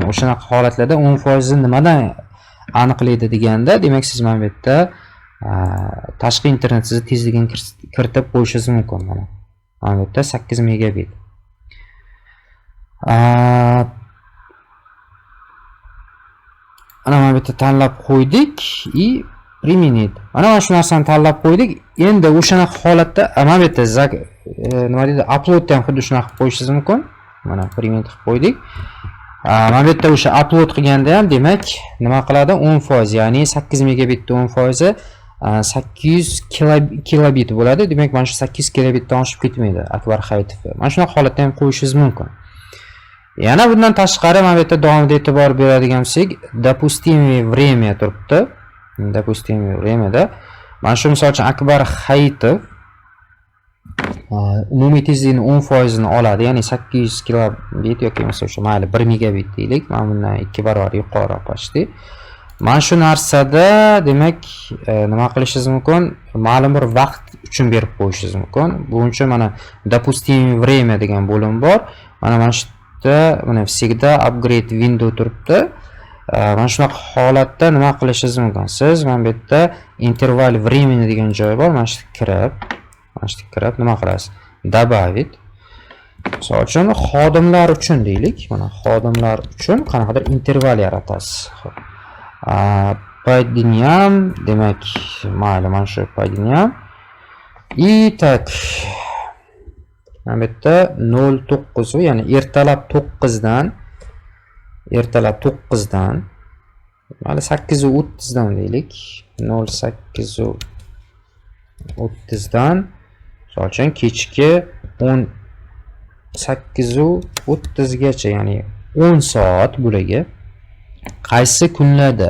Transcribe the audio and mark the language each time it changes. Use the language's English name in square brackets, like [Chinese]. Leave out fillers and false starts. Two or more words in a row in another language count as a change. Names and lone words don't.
[Uzbek] O'shanaqa holatlarda 10% ni nimadan aniqlaydi deganda, demak siz mana bu yerda tashqi internetingizni tezligini kiritib qo'yishingiz mumkin. Mana bu yerda 8 megabit. Mana bu yerda tanlab qo'ydik [Russian] и применить. [Uzbek] Mana shu narsani tanlab qo'ydik. Endi o'shanaqa holatda mana bu yerda nima deydi, upload ham xuddi shunaqa qilib qo'yishingiz mumkin. Mana primet qilib qo'ydik. Mana bu yerda o'sha upload qilganda ham demak nima qiladi? 10%, ya'ni 8 megabitda 10% 800 kilobit bo'ladi. Demak mana shu 8 kilobitdan oshib ketmaydi Akbar Hayitov. Mana shunaqa holatda ham qo'yishingiz mumkin. Yana bundan tashqari mana bu yerda davomida e'tibor beradigan bo'lsak, [Russian] допустимое время turibdi. Допустимое времяda [Uzbek] mana shu misol uchun Akbar Hayitov umumiy tezlikni 10% ni oladi, ya'ni 800 kilobit yoki masalan o'sha mayli 1 megabit deylik, mana bundan 2 barobar yuqori почти. Mana shu narsada demak nima qilishingiz mumkin? Ma'lum bir vaqt uchun berib qo'yishingiz mumkin. Buning uchun mana [Russian] допустимое время [Uzbek] degan bo'lim bor. Mana shu yerda mana всегда [English] upgrade window [Uzbek] turibdi. Mana shunaqa holatda nima qilishingiz mumkin? Siz mana bu yerda [Russian] interval времени [Uzbek] degan joy bor. Mana shu kirib nima qilasiz? Добавить. Misol uchun xodimlar uchun deylik. Mana xodimlar uchun qanaqadir interval yaratasiz. [Russian] По дням, [Uzbek] demak, mayli mana shu [Russian] по дням. И так [Uzbek] mana bu yerda 09 ya'ni ertalab 9dan mana 8:30 dan deylik. 08:30 dan misol uchun kechki 18:30 gacha, ya'ni 10 soat bo'lagi qaysi kunlarda?